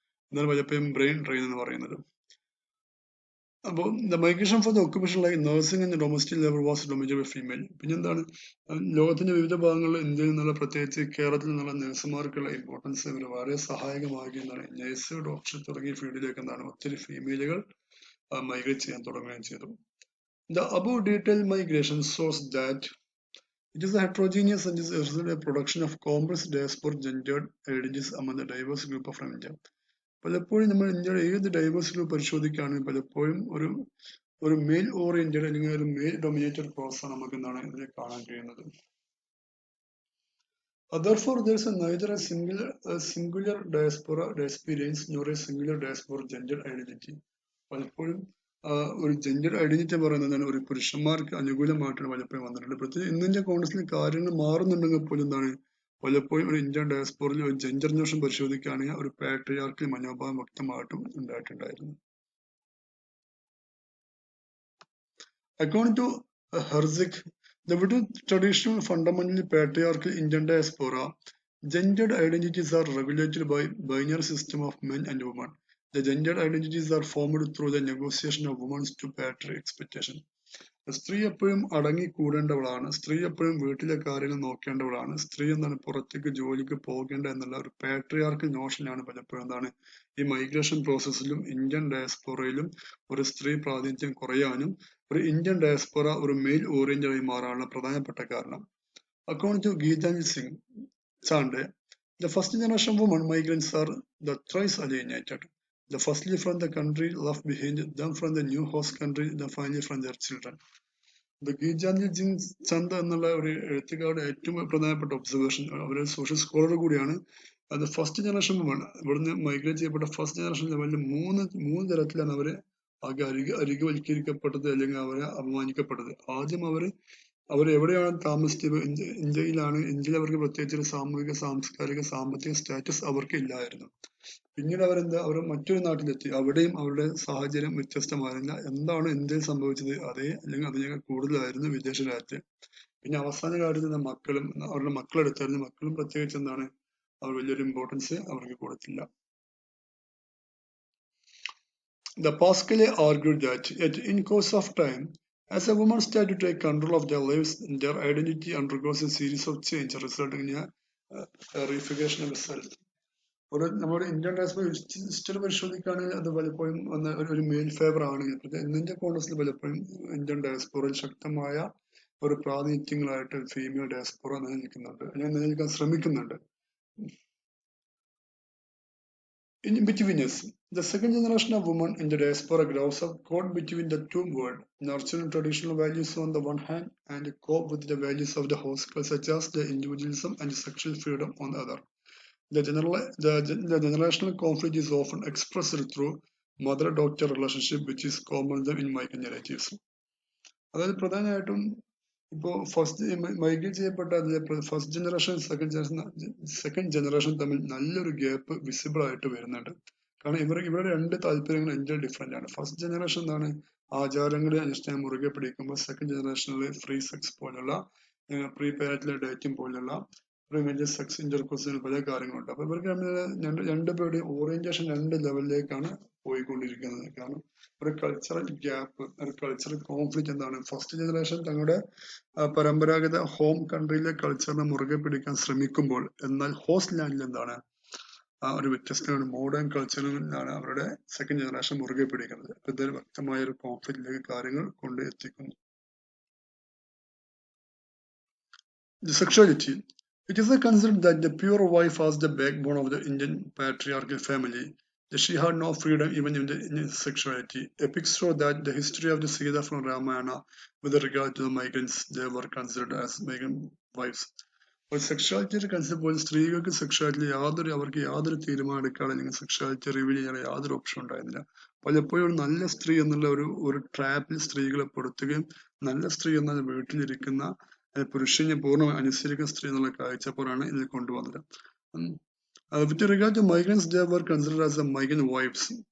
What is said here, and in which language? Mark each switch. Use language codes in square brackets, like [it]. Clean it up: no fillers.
[ml] എന്നാണ് പലപ്പോഴും brain train എന്ന് പറയുന്നത്. [en] അപ്പോൾ the migration for the occupation like nursing and domestic labour was dominated by female. [ml] പിന്നെന്താണ് ലോകത്തിന്റെ വിവിധ ഭാഗങ്ങളിൽ ഇന്ത്യയിൽ നിന്നുള്ള, പ്രത്യേകിച്ച് കേരളത്തിൽ നിന്നുള്ള നഴ്സുമാർക്കുള്ള ഇമ്പോർട്ടൻസ് ഇവർ വളരെ സഹായകമാകുന്നതാണ്. നഴ്സ്, ഡോക്ടർ തുടങ്ങിയ ഫീൽഡിലേക്ക് ഒത്തിരി ഫീമെയിലുകൾ മൈഗ്രേറ്റ് ചെയ്യാൻ തുടങ്ങുകയും ചെയ്തു. [en] The above detailed migration shows that it is a heterogeneous and is a production of complex diasporic gendered identities among the diverse group of India. [ml] പലപ്പോഴും നമ്മൾ ഇന്ത്യയുടെ ഏത് ഡൈവേഴ്സ് ഗ്രൂപ്പ് പരിശോധിക്കുകയാണെങ്കിൽ പലപ്പോഴും ഒരു മെയിൽ ഓറിയന്റഡ് അല്ലെങ്കിൽ ഒരു മെയിൽ ഡൊമിനേറ്റഡ് പ്രോസസ് നമുക്ക് ഇതിൽ കാണാൻ കഴിയുന്നത്. [en] Therefore, there is neither a singular diaspora experience nor a singular diaspora gender identity. [ml] പലപ്പോഴും ഒരു ജെൻഡർ ഐഡന്റിറ്റി പറയുന്നത് ഒരു പുരുഷന്മാർക്ക് അനുകൂലമായിട്ടാണ് പലപ്പോഴും വന്നിട്ടുണ്ട്. പ്രത്യേകിച്ച് ഇന്ത്യൻ കോൺഗ്രസിൽ കാര്യങ്ങൾ മാറുന്നുണ്ടെങ്കിൽ പോലും പലപ്പോഴും ഒരു ഇന്ത്യൻ ഡയസ്പോറയിൽ ഒരു ജെൻഡർ നോഷൻ പരിശോധിക്കുകയാണെങ്കിൽ ഒരു പാട്രിയാർക്കൽ മനോഭാവം വ്യക്തമായിട്ടും ഉണ്ടായിട്ടുണ്ടായിരുന്നു. [en] According to Herzig, the within traditional fundamentally patriarchal Indian diaspora, gendered identities are regulated by binary system of men and women. The gendered identities are formed through the negotiation of women's to patriarchal expectation. [ml] സ്ത്രീ എപ്പോഴും അടങ്ങി കൂടേണ്ടവളാണ്, സ്ത്രീ എപ്പോഴും വീട്ടിലെ കാര്യങ്ങൾ നോക്കേണ്ടവളാണ്, സ്ത്രീ പുറത്തേക്ക് ജോലിക്ക് പോകേണ്ട എന്നുള്ള ഒരു പാട്രിയാർക്കൽ നോഷനാണ് പലപ്പോഴും ഈ മൈഗ്രേഷൻ പ്രോസസ്സിലും ഇന്ത്യൻ ഡയസ്പോറയിലും ഒരു സ്ത്രീ പ്രാതിനിധ്യം കുറയാനും ഒരു ഇന്ത്യൻ ഡയസ്പോറ ഒരു മെയിൽ ഓറിയന്റഡ് ആയി മാറാനുള്ള പ്രധാനപ്പെട്ട കാരണം. [en] According to Geetanjali Singh Chande, the first generation women migrants are the thrice alienated. The firstly from the country left behind, then from the new host country, then finally from their children. [ml] The Geetanjali Singh Chande എന്നുള്ള ഒരു എഴുത്തുകാരുടെ ഏറ്റവും പ്രധാനപ്പെട്ട observation, അവരൊരു social scholar കൂടിയാണ്. അത് first generation woman ഇവിടുന്ന് migrate ചെയ്യപ്പെട്ട ഫസ്റ്റ് ജനറേഷൻ ലെവലിൽ മൂന്ന് തരത്തിലാണ് അവര് ആകെ അരികുവൽക്കരിക്കപ്പെട്ടത് അല്ലെങ്കിൽ അവരെ അപമാനിക്കപ്പെട്ടത്. ആദ്യം അവർ എവിടെയാണ് താമസിച്ചത്? ഇന്ത്യയിൽ അവർക്ക് പ്രത്യേകിച്ച് ഒരു സാമൂഹിക, സാംസ്കാരിക, സാമ്പത്തിക സ്റ്റാറ്റസ് അവർക്ക് ഇല്ലായിരുന്നു. പിന്നീട് അവർ മറ്റൊരു നാട്ടിലെത്തി. അവിടെയും അവരുടെ സാഹചര്യം വ്യത്യസ്തമായിരുന്നില്ല. എന്താണ് ഇന്ത്യയിൽ സംഭവിച്ചത് അതേ അല്ലെങ്കിൽ അതിനേക്കാൾ കൂടുതലായിരുന്നു വിദേശ രാജ്യത്ത്. പിന്നെ അവസാന കാലത്ത് അവരുടെ മക്കളെടുത്തായിരുന്നു. മക്കളും പ്രത്യേകിച്ച് അവർ വലിയൊരു ഇമ്പോർട്ടൻസ് അവർക്ക് കൊടുത്തില്ല. [en] The Pascal argued that in course of time, as a woman started to take control of their lives, their identity undergoes a series of change, resulting in a refiguration of self. [ml] നമ്മുടെ Indian diaspora history പരിശോധിക്കുകയാണെങ്കിൽ അത് പലപ്പോഴും ഒരു mail favour ആണ്. Indian കോൺഗ്രസിൽ പലപ്പോഴും Indian ഡയസ്പോറയിൽ ശക്തമായ ഒരു പ്രാതിനിധ്യങ്ങളായിട്ട് ഫീമെയിൽ ഡയസ്പോറ നിലനിൽക്കുന്നുണ്ട്, അല്ലെങ്കിൽ നിലനിൽക്കാൻ ശ്രമിക്കുന്നുണ്ട്. [en] In between us, the second generation of women in the diaspora grows up caught between the two worlds, nurturing traditional values on the one hand and cope with the values of the host, such as the individualism and sexual freedom on the other. The generational conflict is often expressed through mother-daughter relationship, which is common in migrant narratives. [ml] അതായത് പ്രധാനമായിട്ടും ഇപ്പോൾ migrate ചെയ്യപ്പെട്ട first generation second generation തമ്മിൽ നല്ലൊരു gap visible ആയിട്ട് വരുന്നുണ്ട്. കാരണം ഇവരുടെ രണ്ട് താല്പര്യങ്ങൾ എന്തിനും ഡിഫറെന്റ് ആണ്. ഫസ്റ്റ് ജനറേഷൻ എന്താണ്, ആചാരങ്ങളെ അനുഷ്ഠാനം മുറുകെ പിടിക്കുമ്പോൾ സെക്കൻഡ് ജനറേഷനിൽ ഫ്രീ സെക്സ് പോലുള്ള പ്രീ പാരന്റൽ ഡേറ്റിംഗ് പോലുള്ള പ്രീമേജർ സെക്സ് ഇന്റർകോഴ്സിന് പല കാര്യങ്ങളുണ്ട്. അപ്പൊ ഇവർക്ക് രണ്ടുപേരുടെ ഓറിയന്റേഷൻ രണ്ട് ലെവലിലേക്കാണ് പോയിക്കൊണ്ടിരിക്കുന്നത്. കാരണം ഒരു കൾച്ചറൽ ഗ്യാപ്പ്, ഒരു കൾച്ചറൽ കോൺഫ്ലിക്റ്റ് എന്താണ്, ഫസ്റ്റ് ജനറേഷൻ തങ്ങളുടെ പരമ്പരാഗത ഹോം കൺട്രിയിലെ കൾച്ചറിനെ മുറുകെ പിടിക്കാൻ ശ്രമിക്കുമ്പോൾ, എന്നാൽ ഹോസ്റ്റ് ലാൻഡിൽ എന്താണ് ഒരു വ്യത്യസ്തമായ മോഡേൺ കൾച്ചറിലാണ് അവരുടെ സെക്കൻഡ് ജനറേഷൻ മുറുകെ പിടിക്കുന്നത്. ഇതൊരു വ്യക്തമായ ഒരു കോൺഫ്ലിക്റ്റിലേക്ക് കാര്യങ്ങൾ കൊണ്ട് എത്തിക്കുന്നു. [en] The sexuality. It is considered that the pure wife was the backbone of the Indian patriarchal family. That she had no freedom even in sexuality. Epics show that the history of the Sita from Ramayana with regard to the migrants, they were considered as migrant wives. [ml] ഒരു സെക്ഷുവാലിറ്റിയുടെ concept പോലെ സ്ത്രീകൾക്ക് sexuality അവർക്ക് യാതൊരു തീരുമാനം എടുക്കാൻ അല്ലെങ്കിൽ sexuality reveal ചെയ്യാൻ യാതൊരു ഓപ്ഷൻ ഉണ്ടായിരുന്നില്ല. പലപ്പോഴും ഒരു നല്ല സ്ത്രീ എന്നുള്ള ഒരു ട്രാപ്പിൽ സ്ത്രീകളെ പെടുത്തുകയും നല്ല സ്ത്രീ എന്ന വീട്ടിലിരിക്കുന്ന പുരുഷനെ പൂർണ്ണമായി അനുസരിക്കുന്ന സ്ത്രീ എന്നുള്ള കാഴ്ചപ്പാടാണ് ഇതിൽ കൊണ്ടുവന്നത്. [en] With regard to migrants, they were considered as the migrant wives.